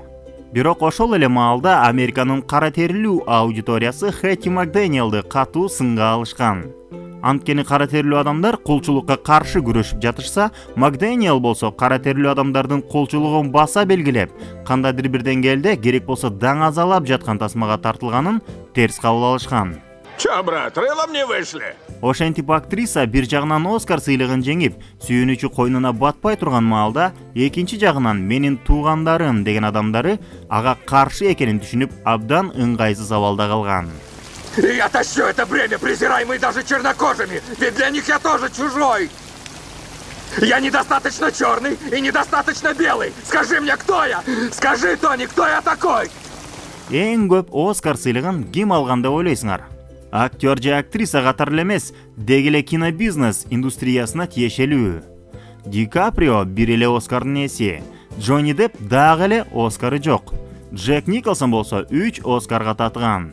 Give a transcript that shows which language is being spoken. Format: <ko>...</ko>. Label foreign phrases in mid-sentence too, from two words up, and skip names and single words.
<ky>Бирок ошол эле маалда Американын кара терлүү аудиториясы Хэтти Макдэниелди катуу сынга алышкан. Анткени кара терлүү адамдар кулчулукка каршы күрөшүп жатышса, Макдэниел болсо кара терлүү адамдардын кулчулугун баса белгилеп, кандайдыр бир деңгээлде керек болсо даңазалап жаткан тасмага тартылганын терс кабыл алышкан.</ky> <ru>Чё, брат, рылом не вышли?</ru> <ky>Ошентип актриса бир жагынан Оскар сыйлыгын жеңип, сүйүнүчү койнуна батпай турган маалда, экинчи жагынан менин туугандарым деген адамдары ага каршы экенин түшүнүп, абдан ыңгайсыз абалда калган.</ky> <ru>Я тащу это бремя, презираемый даже чернокожими, ведь для них я тоже чужой. Я недостаточно черный и недостаточно белый. Скажи мне, кто я? Скажи, Тони, кто я такой?</ru> <ky>Эң көп Оскар сыйлыгын ким алган деп ойлойсуңар? Актер же актриса катары эле эмес, деги эле кинобизнес индустриясына тиешелүү. Ди Каприо бир эле Оскардын ээси, Джонни Депп дагы эле Оскары жок. Джек Николсон болсо 3 Оскарга татыган.</ky>